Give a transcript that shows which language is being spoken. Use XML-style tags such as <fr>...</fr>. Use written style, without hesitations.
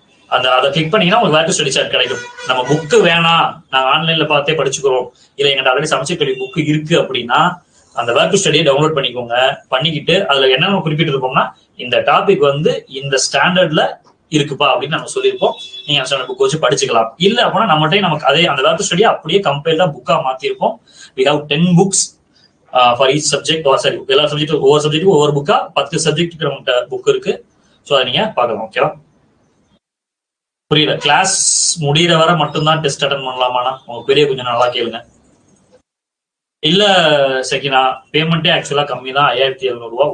<ta>அதை கிளிக் பண்ணீங்கன்னா உங்களுக்கு வேர் டு ஸ்டடி சாட் கிடைக்கும். நம்ம புக்கு வேணாம், நாங்க ஆன்லைன்ல பார்த்தே படிச்சுக்கிறோம், இல்ல எங்கிட்ட ஆல்ரெடி சமைச்ச புக்கு இருக்கு அப்படின்னா அந்த வேர் டு ஸ்டடியை டவுன்லோட் பண்ணிக்கோங்க. பண்ணிக்கிட்டு அதுல என்ன குறிப்பிட்டு இருப்போம்னா இந்த டாபிக் வந்து இந்த ஸ்டாண்டர்ட்ல இருக்குப்பா அப்படின்னு நம்ம சொல்லியிருப்போம். நீங்க அந்த புக் வச்சு படிச்சுக்கலாம். இல்ல அப்படின்னா நம்மகிட்ட நமக்கு அதே அந்த வேர் டு ஸ்டடியை அப்படியே கம்பைல்டா புக்கா மாத்திருப்போம்.</ta> <en>we have 10 books for each subject.</en> <ta>Sorry, எல்லா சப்ஜெக்டும் ஒவ்வொரு சப்ஜெக்ட்டுக்கும் ஒவ்வொரு புக்கா 10 சப்ஜெக்ட் நம்மகிட்ட புக் இருக்கு. ஸோ அதை நீங்க பார்க்கலாம். ஓகேவா. புரியல. கிளாஸ் முடிகிற வரை மட்டும்தான் டெஸ்ட் அட்டன் பண்ணலாமாண்ணா? உங்க பெரிய கொஞ்சம் நல்லா கேளுங்க. இல்ல செகினா, பேமெண்ட்டே ஆக்சுவலா கம்மி தான், 5700 ரூபா.</ta>